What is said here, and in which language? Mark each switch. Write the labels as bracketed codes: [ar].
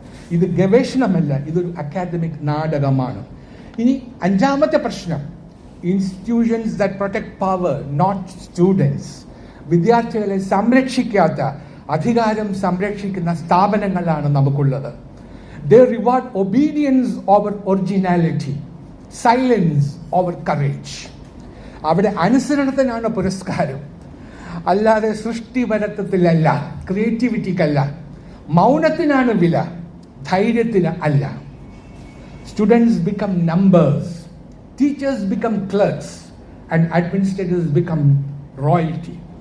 [ml] ഇത് ഗവേഷണമല്ല, ഇതൊരു അക്കാഡമിക് നാടകമാണ്. ഇനി അഞ്ചാമത്തെ പ്രശ്നം, [en] Institutions that protect power, not students. [ml] വിദ്യാർത്ഥികളെ സംരക്ഷിക്കാത്ത, അധികാരം സംരക്ഷിക്കുന്ന സ്ഥാപനങ്ങളാണ് നമുക്കുള്ളത്. [en] They reward obedience over originality, silence over courage. [ml] അവിടെ അനുസരണത്തിനാണ് പുരസ്കാരം, അല്ലാതെ സൃഷ്ടിപരത്വത്തിലല്ല, ക്രിയേറ്റിവിറ്റിക്കല്ല. മൗനത്തിനാണ് വില, ധൈര്യത്തിന് അല്ല. [en] Students become numbers, teachers become clerks and administrators become royalty.